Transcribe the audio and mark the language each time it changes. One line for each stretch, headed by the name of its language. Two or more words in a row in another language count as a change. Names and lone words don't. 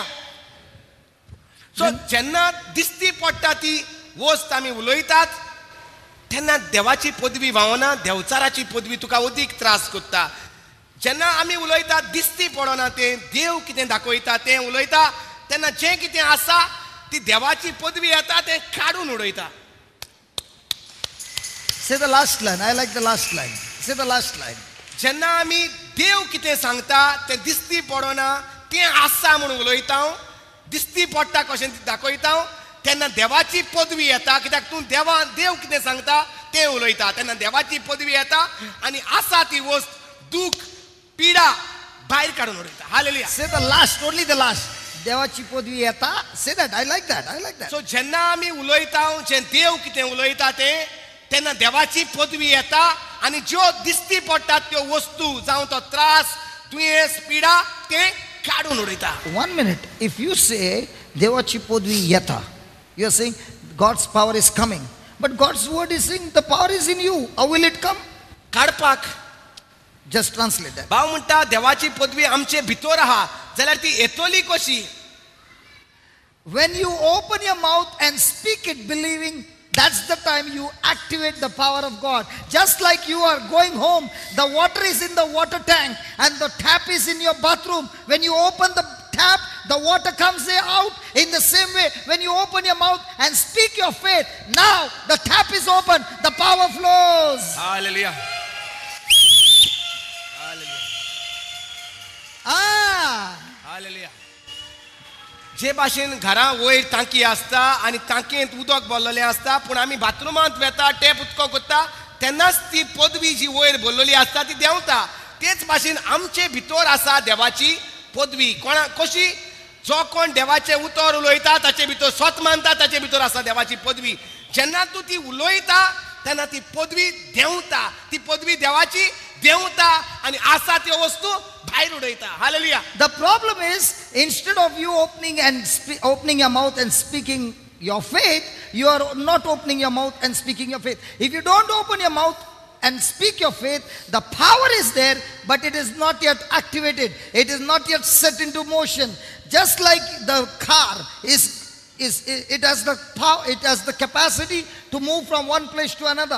Konkani: सो जेन्ना दिसती पडटा ती वस्त आमी उलयतात, तेन्ना देवाची पदवी व्हावना, देवचाराची पदवी तुका अदीक त्रास करता. जेन्ना आमी उलयतात दिसती पडना तें, देव कितें दाखयता तें उलयता, तेन्ना जें कितें आसा ती देवाची पदवी येता तें काडून उडयता.
English: Say the last line. I like the last line. Say the last line.
Konkani: जेन्ना आमी देव कितें सांगता तें दिसती पडना तें आसा म्हणून उलयता हांव दिसती पडटा कशें दाखयता हांव तेन्ना देवाची पदवी येता कित्याक तूं देव कितें सांगता तें उलयता तेन्ना देवाची पदवी येता आनी आसा ती वस्त दूख पिडा भायर काडून उडयता हालेलुया.
English: Say the last, only the last.
Konkani: देवाची पदवी येता.
English: Say that. I like that. I like that.
Konkani: सो जेन्ना आमी उलयता जें देव कितें उलयता तें तेन्ना देवाची पदवी येता आनी ज्यो दिसती पडटात त्यो वस्तू जावं तो त्रास दुयेंस पिडा तें काडून उडयता.
English: 1 minute. If you say
Konkani: देवाची पदवी येता,
English: you are saying God's power is coming. But God's word is saying the power is in you. How will it come?
Konkani: काडपाक
English: Just translate that.
Konkani: भाव म्हणटा देवाची पदवी आमचे भितर आहा जाल्यार ती येतली कशी.
English: When you open your mouth and speak it believing, that's the time you activate the power of God. Just like you are going home, the water is in the water tank and the tap is in your bathroom. When you open the tap, the water comes out. In the same way, when you open your mouth and speak your faith, now the tap is open, the power flows.
Konkani: हालेलुया. हालेलुया. जे भाशेन घरा वयर टांकी आसता आनी टांकयेंत उदक भरलेलें आसता पूण आमी बाथरुमांत वेता टॅप उदक करता तेन्नाच ती पदवी जी वयर भरलेली आसता ती देंवता. तेच भाशेन आमचे भितर आसा देवाची पदवी. कशी जो कोण देवाचें उतर उलयता ताचे भितर स्वत मानता ताचे भितर आसा देवाची पदवी. जेन्ना तूं ती उलयता तेन्ना ती पदवी देंवता. ती पदवी देवाची देंवता आनी आसा त्यो वस्तू भायर उडयता. हालेलुया.
English: The problem is, instead of you opening your mouth and speaking your faith, you are not opening your mouth and speaking your faith. If you don't open your mouth and speak your faith, the power is there, but it is not yet activated. It is not yet set into motion. Just like the car it has the power, it has the capacity to move from one place to another.